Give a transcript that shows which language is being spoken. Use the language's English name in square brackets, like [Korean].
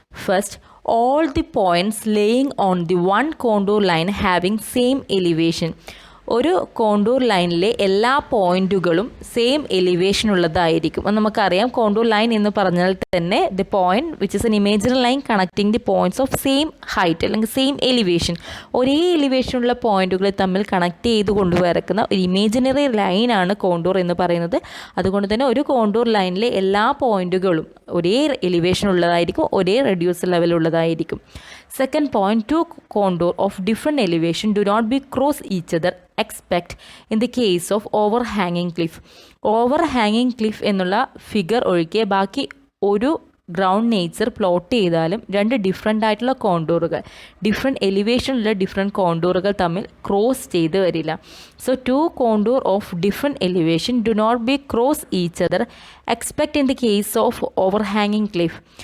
[English] First, all the points laying on the one contour line having same elevation. [Malayalam] ഒരു contour ലൈനിലെ എല്ലാ പോയിന്റുകളും same elevation ഉള്ളതായിരിക്കും. അത് നമുക്കറിയാം, കോണ്ടൂർ ലൈൻ എന്ന് പറഞ്ഞാൽ തന്നെ [English] The point which is an imaginary line connecting the points of same height അല്ലെങ്കിൽ same elevation. [Malayalam] ഒരേ എലിവേഷനുള്ള പോയിന്റുകൾ തമ്മിൽ കണക്ട് ചെയ്ത് കൊണ്ടുവരക്കുന്ന ഒരു ഇമേജിനറി ലൈനാണ് കോണ്ടൂർ എന്ന് പറയുന്നത്. അതുകൊണ്ട് തന്നെ ഒരു കോണ്ടൂർ ലൈനിലെ എല്ലാ പോയിന്റുകളും ഒരേ എലിവേഷൻ ഉള്ളതായിരിക്കും, ഒരേ reduce ലെവലുള്ളതായിരിക്കും. [English] Second point, two contour of different elevation do not be cross each other except in the case of overhanging cliff. [Malayalam] Overhanging cliff എന്നുള്ള ഫിഗർ ഒഴികെ ബാക്കി ഒരു ഗ്രൗണ്ട് നേച്ചർ പ്ലോട്ട് ചെയ്താലും രണ്ട് ഡിഫറെൻ്റ് ആയിട്ടുള്ള കോണ്ടൂറുകൾ, ഡിഫറെൻറ്റ് എലിവേഷനിലുള്ള ഡിഫറെൻറ്റ് കോണ്ടൂറുകൾ തമ്മിൽ ക്രോസ് ചെയ്ത് വരില്ല. [English] So to contour of different elevation do not be cross each other expect in the case of ഓവർഹാങ്ങിങ് cliff.